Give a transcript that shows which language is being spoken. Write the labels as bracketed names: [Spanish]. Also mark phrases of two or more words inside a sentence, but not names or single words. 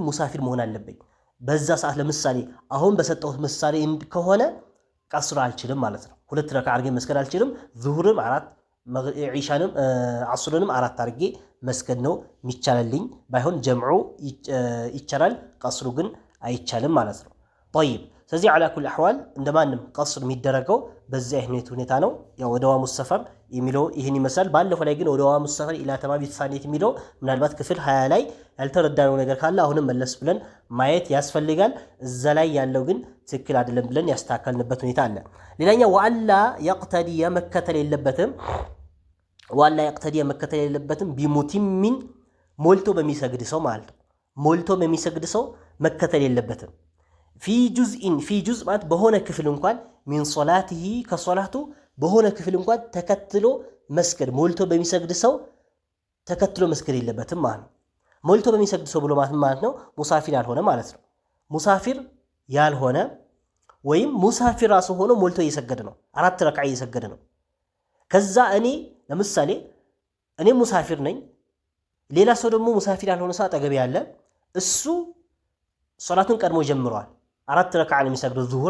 [Amharic] ሙሳፊር መሆን አለብኝ። በዛ ሰዓት ለምሳሌ አሁን በሰጠሁት ምሳሌ ከሆነ ቀስሩ አልችልም ማለት ነው። 2 ረካ አድርጌ መስገድ አልችልም። ዙሁርም 4 ዒሻንም ዐሱርንም 4 አድርጌ መስገድ ነው የሚቻልልኝ። ባይሆን ጀምዑ ይቻላል፣ ቀስሩ ግን አይቻልም ማለት ነው። ጠይብ ስለዚህ [Arabic] على كل احوال [Amharic] እንደማንም ቀስር የሚደረገው በዚህ አይነት ሁኔታ ነው ያው ወደዋሙ ሰፈር የሚለው ይሄን ይመስላል ባለፈው ላይ ግን ወደዋሙ ሰፈር ኢላ ተማም ይተሳኔት የሚለው ምናልባት ክፍል 20 ላይ ያልተረዳነው ነገር ካለ አሁንም መለስ ብለን ማየት ያስፈልጋል እዛ ላይ ያለው ግን ትክክል አይደለም ብለን ያስተካከልንበት ሁኔታ አለ ሌላኛው [Arabic] ولا يقتدي [Amharic] መከተል የለበትም ቢሙቲሚን ሞልቶ በሚሰግድ ሰው ማለት ሞልቶ በሚሰግድ ሰው መከተል የለበትም [Arabic] في جزء [Amharic] ማለት በሆነ ክፍል እንኳን [Arabic] من صلاته [Amharic] ከሶላቱ በሆነ ክፍል እንኳን ተከትሎ መስገድ ሞልቶ በሚሰግድ ሰው ተከትሎ መስገድ የለበትም ማለት ሞልቶ በሚሰግድ ሰው ብሎ ማለት ነው ሙሳፊር ያልሆነ ማለት ነው ሙሳፊር ያልሆነ ወይም ሙሳፊር ራሱ ሆኖ ሞልቶ እየሰገደ ነው 4 ረክዓ እየሰገደ ነው ከዛ እኔ ለምሳሌ እኔ ሙሳፊር ነኝ ሌላ ሰው ደግሞ ሙሳፊር ያልሆነ ሰው አጠገብ ያለ እሱ ሶላቱን ቀድሞ ጀምሯል 4 ረክዓ ነው የሚሰግደው ዙሁር